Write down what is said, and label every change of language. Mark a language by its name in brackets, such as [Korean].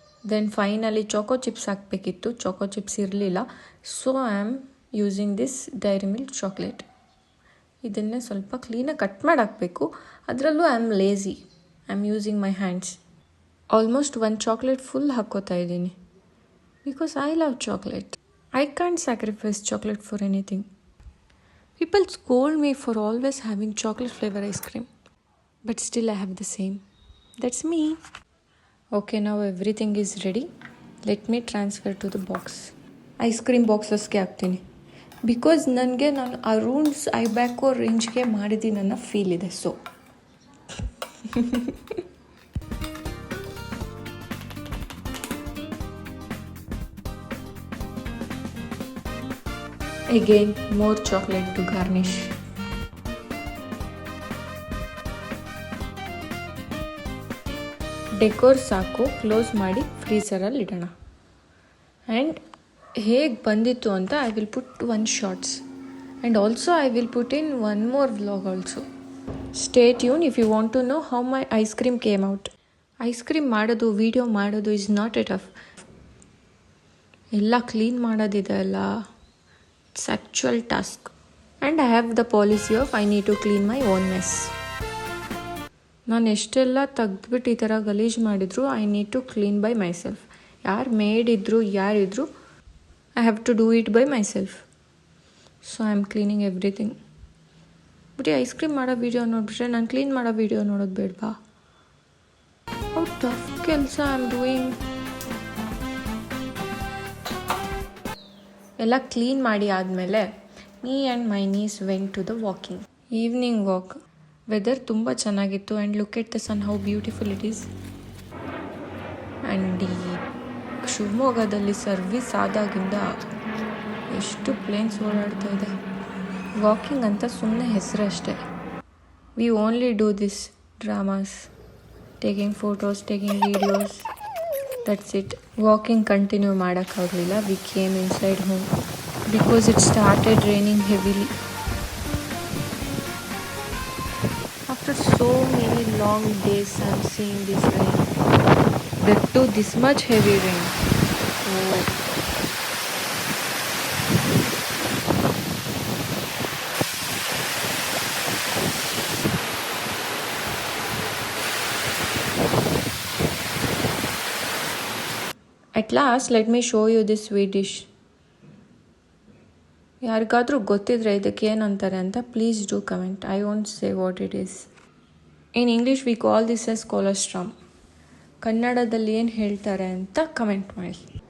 [Kannada] Then finally ಚೊಕೋ chips ಹಾಕಬೇಕಿತ್ತು, ಚೊಕೋ chips ಇರಲಿಲ್ಲ. [English] So I am using this Dairy Milk chocolate. [Kannada] ಇದನ್ನೇ ಸ್ವಲ್ಪ ಕ್ಲೀನಾಗಿ ಕಟ್ ಮಾಡಿ ಹಾಕಬೇಕು. [English] ಅದರಲ್ಲೂ I am lazy, I am using my hands. Almost [Kannada] ಒಂದು ಚಾಕ್ಲೇಟ್ ಫುಲ್ ಹಾಕ್ಕೋತಾ ಇದ್ದೀನಿ [English] Because I love chocolate. I can't sacrifice chocolate for anything. People scold me for always having chocolate flavor ice cream. But still I have the same. That's me. Okay, now everything is ready. Let me transfer to the box. Ice cream boxes [Kannada] ಗೆ ಹಾಕ್ತೀನಿ. Because ನನಗೆ ನಾನು ಅರೌಂಡ್ಸ್ ಐಬ್ಯಾಕೋ ರೇಂಜ್ಗೆ ಮಾಡಿದ್ದೀನಿ ಅನ್ನೋ feel ಇದೆ. [English] So again more chocolate to garnish. [Kannada] Decor ಸಾಕು, close ಮಾಡಿ ಫ್ರೀಸರಲ್ಲಿ ಇಡೋಣ. [English] and [Kannada] ಹೇಗೆ ಬಂದಿತ್ತು ಅಂತ [English] I will put 1 shorts and also I will put in 1 more vlog also. Stay tune if you want to know how my ice cream came out. [Kannada] Ice cream ಮಾಡೋದು, video ಮಾಡೋದು [English] Is not a tough. [Kannada] ಎಲ್ಲ clean ಮಾಡೋದಿದೆ ಅಲ್ಲ, [English] it's actual task and I have the policy of I need to clean my own mess. [Kannada] ನಾನು ಎಷ್ಟೆಲ್ಲ ತೆಗೆದ್ಬಿಟ್ಟು ಈ ಥರ ಗಲೀಜು ಮಾಡಿದ್ರು [English] I need to clean by myself. [Kannada] ಯಾರು ಮೇಡಿದ್ರು ಯಾರಿದ್ರು [English] I have to do it by myself. So I am cleaning everything. [Kannada] But ಈ ice cream ಮಾಡೋ ವೀಡಿಯೋ ನೋಡಿಬಿಟ್ರೆ ನಾನು ಕ್ಲೀನ್ ಮಾಡೋ ವೀಡಿಯೋ ನೋಡೋದು ಬೇಡವಾ? [English] How tough ಕೆಲಸ I am doing. [Kannada] ಎಲ್ಲ ಕ್ಲೀನ್ ಮಾಡಿ ಆದಮೇಲೆ [English] Me and my niece went to the walking. Evening walk. Weather [Kannada] ತುಂಬ ಚೆನ್ನಾಗಿತ್ತು [English] And look at the sun how beautiful it is. [Kannada] And ಈ ಶಿವಮೊಗ್ಗದಲ್ಲಿ ಸರ್ವಿಸ್ ಆದಾಗಿಂದ ಎಷ್ಟು ಪ್ಲೇನ್ಸ್ ಓಡಾಡ್ತಾ ಇದೆ. ವಾಕಿಂಗ್ ಅಂತ ಸುಮ್ಮನೆ ಹೆಸರು ಅಷ್ಟೇ. [English] We only do this dramas, taking photos, taking videos. That's it. Walking continue [Kannada] ಮಾಡೋಕ್ಕಾಗಲಿಲ್ಲ. [English] We came inside home because it started raining heavily. After so many long days I'm seeing this rain. That too this much heavy rain. Oh. At last, let me show you this sweet dish. [Kannada] ಯಾರಿಗಾದರೂ ಗೊತ್ತಿದ್ರೆ ಇದಕ್ಕೆ ಏನಂತಾರೆ ಅಂತ [English] Please do comment. I won't say what it is. In English we call this as colostrum. [Kannada] ಕನ್ನಡದಲ್ಲಿ ಏನು ಹೇಳ್ತಾರೆ ಅಂತ comment ಮಾಡಿ.